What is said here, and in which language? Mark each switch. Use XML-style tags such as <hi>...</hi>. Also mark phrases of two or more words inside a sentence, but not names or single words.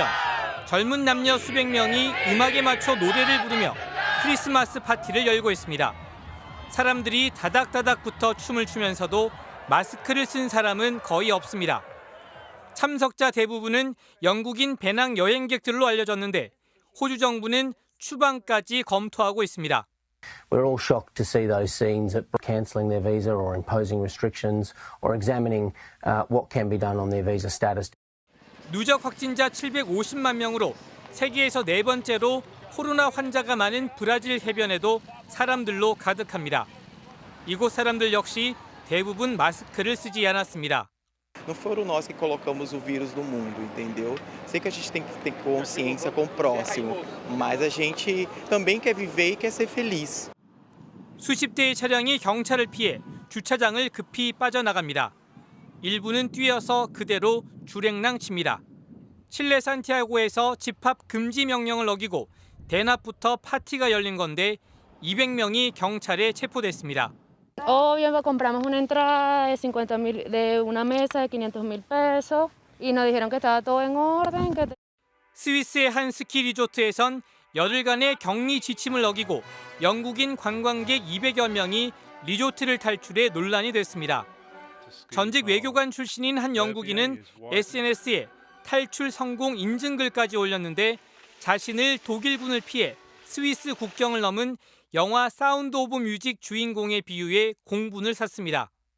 <ko>젊은 남녀 수백 명이 음악에 맞춰 노래를 부르며 크리스마스 파티를 열고 있습니다. 사람들이 다닥다닥 붙어 춤을 추면서도 마스크를 쓴 사람은 거의 없습니다. 참석자 대부분은 영국인 배낭 여행객들로 알려졌는데 호주 정부는 추방까지 검토하고 있습니다.</ko> <en>We're all shocked to see those scenes at cancelling their visa or imposing restrictions or examining what can be done on their visa status.</en> <ko>누적 확진자 750만 명으로 세계에서 네 번째로 코로나 환자가 많은 브라질 해변에도 사람들로 가득합니다. 이곳 사람들 역시 대부분 마스크를 쓰지 않았습니다.</ko> <pt>Não foram nós que colocamos o vírus no mundo, entendeu? Sei que a gente tem que ter consciência com o próximo, mas a gente também quer viver e quer ser feliz.</pt> <ko>수십 대의 차량이 경찰을 피해 주차장을 급히 빠져나갑니다. 일부는 뛰어서 그대로 줄행랑 칩니다. 칠레 산티아고에서 집합 금지 명령을 어기고 대낮부터 파티가 열린 건데 200명이 경찰에 체포됐습니다.</ko> <es>Hoy compramos una entrada de 50.000 de una mesa de 500.000 pesos y nos dijeron que estaba todo en orden.</es> <ko>스위스의 한 스키 리조트에선 열흘간의 격리 지침을 어기고 영국인 관광객 200여 명이 리조트를 탈출해 논란이 됐습니다. 전직 외교관 출신인 한 영국인은 SNS에 탈출 성공 인증글까지 올렸는데 자신을 독일군을 피해 스위스 국경을 넘은 영화 사운드 오브 뮤직 주인공의 비유에 공분을 샀습니다.</ko>